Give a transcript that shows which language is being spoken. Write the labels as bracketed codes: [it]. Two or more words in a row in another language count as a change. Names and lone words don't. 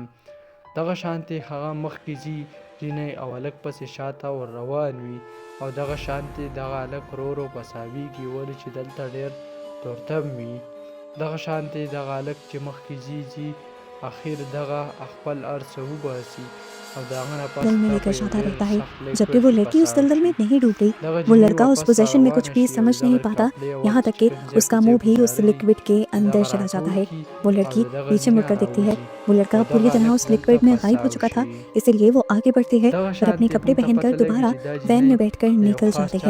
[ps] دغه شانتې هغه مخکې ځي جینۍ او هلک پسې شاته ور روان وي او دغه شانتې دغه هلک ورو ورو پساویږي ولې چې دلته ډېر تورتم وي. دغه شانتې دغه هلک چې مخکې ځي اخر دغه خپل هر څه وباسي और [hi] दल में लेकर जाता रहता है, जबकि वो लड़की उस दलदल में नहीं डूब गई. वो लड़का उस पोजीशन में कुछ भी समझ नहीं पाता, यहाँ तक कि उसका मुंह भी उस लिक्विड के अंदर चला जाता है. वो लड़की पीछे मुड़कर देखती है. वो लड़का पूरी तरह उस लिक्विड में गायब हो चुका था, इसलिए वो आगे बढ़ती है और अपने कपड़े पहनकर दोबारा वैन में बैठकर निकल जाती है.